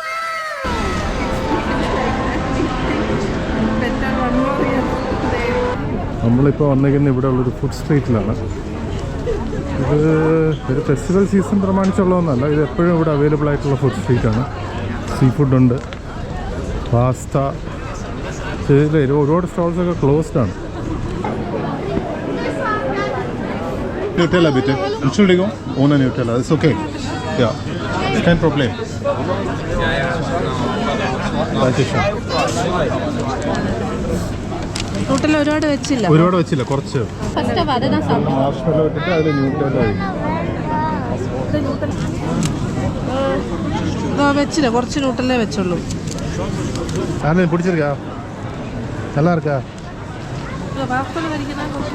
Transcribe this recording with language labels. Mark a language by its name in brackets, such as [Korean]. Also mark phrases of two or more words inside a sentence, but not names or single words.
[Malayalam] നമ്മളിപ്പോൾ വന്നിരിക്കുന്നത് ഇവിടെ ഉള്ളൊരു [English] food street. [Malayalam] ഇത് ഒരു [English] festival season [Malayalam] പ്രമാണിച്ചുള്ളതൊന്നല്ല, ഇത് എപ്പോഴും ഇവിടെ അവൈലബിൾ ആയിട്ടുള്ള [English] food street. sea food, [Malayalam] പാസ്ത. ഒരുപാട് സ്റ്റോൾസൊക്കെ ക്ലോസ്ഡ് ആണ്. [German] Nutella bitte. Entschuldigung, ohne Nutella. Ist okay. Ja, ist kein Problem. Dankeschön. [Malayalam] Nutella ഒരുപാട് വെച്ചില്ല, കുറച്ച്. ഫസ്റ്റ് അതാണ് സാധനം. മാർഷ്മെല്ലോ ഇട്ടിട്ട് അതിൽ ന്യൂട്ടെല്ല വെച്ചില്ല, കുറച്ച് ന്യൂട്ടല്ലേ വെച്ചുള്ളൂ. ആരെ പിടിച്ചിരിക്കാ? [Tamil] நல்லா இருக்கா? [Malayalam] വാഫൽ കഴിക്കുന്ന